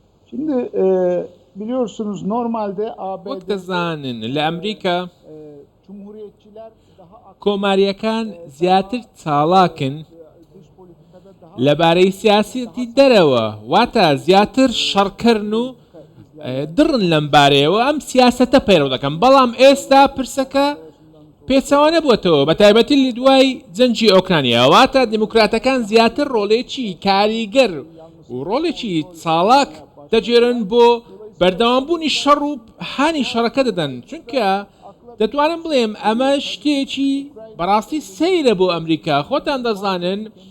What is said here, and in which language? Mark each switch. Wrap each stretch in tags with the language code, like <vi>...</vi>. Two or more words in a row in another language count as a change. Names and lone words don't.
<tr>Şimdi biliyorsunuz normalde</tr> <ckb>وەک</ckb> <tr>ABD'de</tr> <ckb>دەزانن لە ئەمریکا</ckb> <tr>Cumhuriyetçiler daha aktif</tr> <ckb>کۆماریەکان زیاتر چاڵاکن</ckb> <tr>dış politikada daha</tr> <ckb>لەبارەی سیاسەتی دەرەوە واتە زیاتر شەڕکردن و دڕن لەم بارەیەوە ئەم سیاسەتە پەیڕەو دەکەن بەڵام ئێستا پرسەکە پێچەوانە بووەتەوە بە تایبەتی لە دوای جەنجی ئۆکرانیا واتە دیموکراتەکان زیاتر ڕۆڵێکی کاریگەر و ڕۆڵێکی چاڵاک دەجێرن بۆ بەردەوامبوونی شەڕ و هانی شەڕەکە دەدەن چونکە دەتوانم بڵێم ئەمە شتێکی بەڕاستی سەیرە بۆ ئەمریکا خۆتان دەزانن</ckb>